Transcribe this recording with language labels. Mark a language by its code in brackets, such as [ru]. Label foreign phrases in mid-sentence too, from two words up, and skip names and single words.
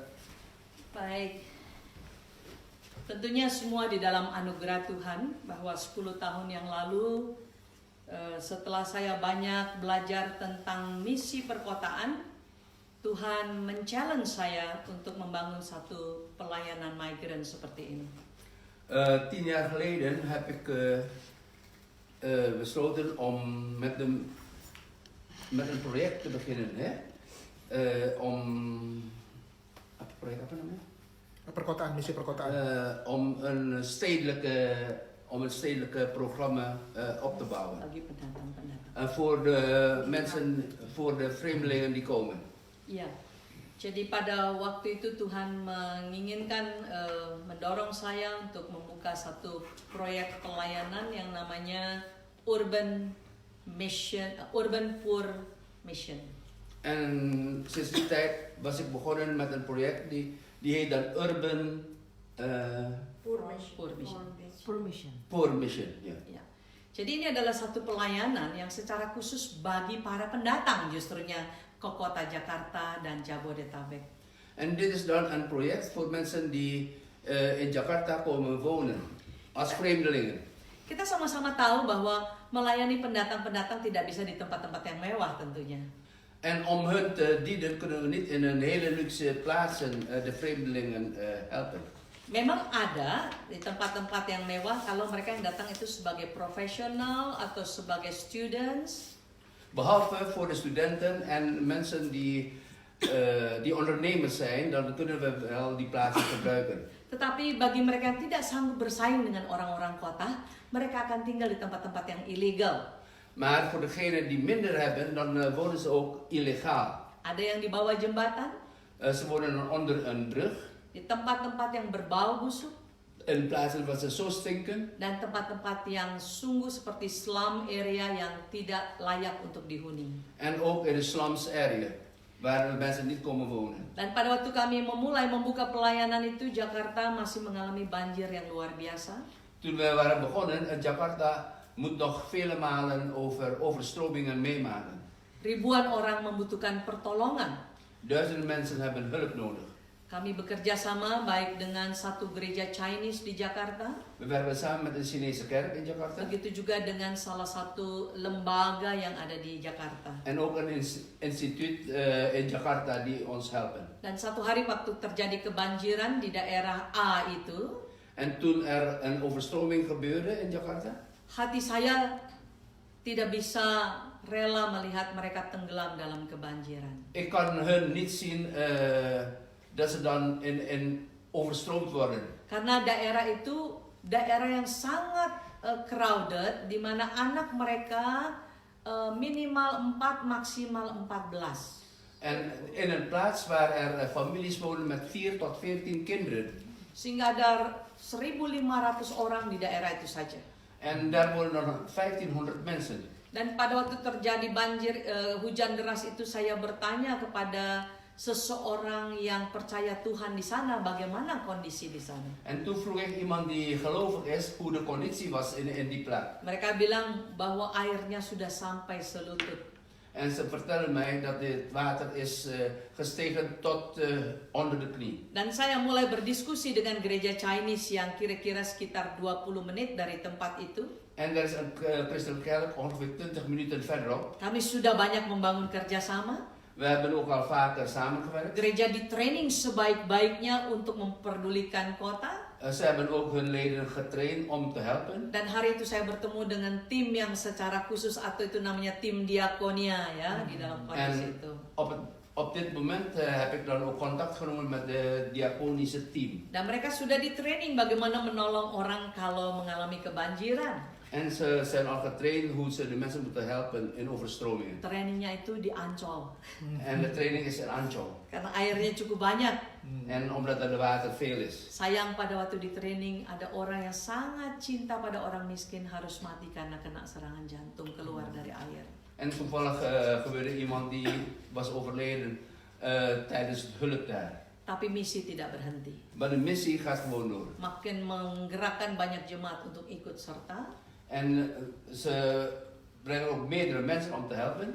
[id] Baik, tentunya semua di dalam anugerah Tuhan, bahwa 10 tahun yang lalu setelah saya banyak belajar tentang misi perkotaan, Tuhan men-challenge saya untuk membangun satu pelayanan migran seperti ini. [nl] 10 jaar geleden heb ik besloten om met een project te beginnen. [id] Hè? Project apa namanya? Perkotaan, misi perkotaan. [nl] Om een stedelijke programma op te bouwen. [id] Bagi pendatang-pendatang. [nl] Voor de mensen, voor de vreemdelingen die komen. [id] Iya. Jadi pada waktu itu Tuhan menginginkan mendorong saya untuk membuka satu proyek pelayanan yang namanya Urban Poor Mission. [nl] En sinds die tijd was ik begonnen met een project die heet dan Urban Poor Mission. Ja. [id] Ya. Jadi ini adalah satu pelayanan yang secara khusus bagi para pendatang justrunya ke kota Jakarta dan Jabodetabek. [nl] En dit is dan een project voor mensen die in Jakarta komen wonen als vreemdelingen. [id] Kita sama-sama tahu bahwa melayani pendatang-pendatang tidak bisa di tempat-tempat yang mewah tentunya. [nl] En om hun te dienen kunnen we niet in een hele luxe plaatsen de vreemdelingen helpen. [id] Memang ada di tempat-tempat yang mewah kalau mereka yang datang itu sebagai profesional atau sebagai students. [nl] Behalve voor de studenten en mensen die ondernemers zijn, dan kunnen we wel die plaatsen gebruiken. [id] Tetapi bagi mereka yang tidak sanggup bersaing dengan orang-orang kota, mereka akan tinggal di tempat-tempat yang ilegal. [nl] Maar voor degenen die minder hebben, dan wonen ze ook illegaal. [id] Ada yang di bawah jembatan, [nl] Ze wonen onder een brug, [id] di tempat-tempat yang berbau busuk, [nl] in plaatsen waar ze zo stinken. [id] dan tempat-tempat yang sungguh seperti [en] slum area [id] yang tidak layak untuk dihuni. [nl] En ook in de [en] slums area, [nl] waar mensen niet komen wonen. [id] Dan pada waktu kami memulai membuka pelayanan itu, Jakarta masih mengalami banjir yang luar biasa. [nl] Toen wij waren begonnen, Jakarta moet nog vele malen overstromingen meemaken. [id] Ribuan orang membutuhkan pertolongan. [nl] Duizenden mensen hebben hulp nodig. [id] Kami bekerja sama baik dengan satu gereja Chinese di Jakarta, [nl] We werken samen met een Chinese kerk in Jakarta. [id] begitu juga dengan salah satu lembaga yang ada di Jakarta. [nl] En ook een instituut in Jakarta die ons helpen. [id] Dan satu hari waktu terjadi kebanjiran di daerah A itu, [nl] En toen er een overstroming gebeurde in Jakarta, [id] hati saya tidak bisa rela melihat mereka tenggelam dalam kebanjiran. [nl] ik kan hun niet zien dat ze dan in overstroomd worden. [id] Karena daerah itu daerah yang sangat crowded, di mana anak mereka minimal 4 maksimal 14. [nl] En in een plaats waar er families wonen met 4 tot 14 kinderen. [id] Sehingga ada 1.500 orang di daerah itu saja. [nl] En daar wonen dan 1500 mensen. [id] Dan pada waktu terjadi banjir, hujan deras itu, saya bertanya kepada seseorang yang percaya Tuhan di sana, bagaimana kondisi di sana. [nl] En toen vroeg ik iemand die gelovig is hoe de conditie was in die plek. [id] Mereka bilang bahwa airnya sudah sampai selutut. [nl] En ze vertellen mij dat het water is gestegen tot onder de knie. [id] Dan saya mulai berdiskusi dengan gereja Chinese yang kira-kira sekitar 20 menit dari tempat itu. [nl] En er is een christelijke kerk ongeveer 20 minuten verderop. [id] Kami sudah banyak membangun kerjasama. [nl] We hebben ook al vaker samengewerkt. [id] Gereja di training sebaik-baiknya untuk memperdulikan kota. [nl] Ze hebben ook hun leden getraind om te helpen. [id] Dan hari itu saya bertemu dengan tim yang secara khusus, atau itu namanya tim diakonia ya, di dalam kondisi itu. [nl] Op dit moment heb ik dan ook contact genomen met de diakonische team. [id] Dan mereka sudah di training bagaimana menolong orang kalau mengalami kebanjiran. [nl] En ze zijn al getraind hoe ze de mensen moeten helpen in overstromingen. [id] Trainingnya itu di Ancol. [nl] En de training is in Ancol. [id] Karena airnya cukup banyak. [nl] En omdat er de water veel is. [id] Sayang pada waktu di training ada orang yang sangat cinta pada orang miskin harus mati karena kena serangan jantung keluar dari air. [nl] En toevallig gebeurde iemand die was overleden tijdens het hulp daar. [id] Tapi misi tidak berhenti. [nl] Maar de missie gaat gewoon door. [id] Makin menggerakkan banyak jemaat untuk ikut serta. [nl] En ze brengen ook meerdere mensen om te helpen.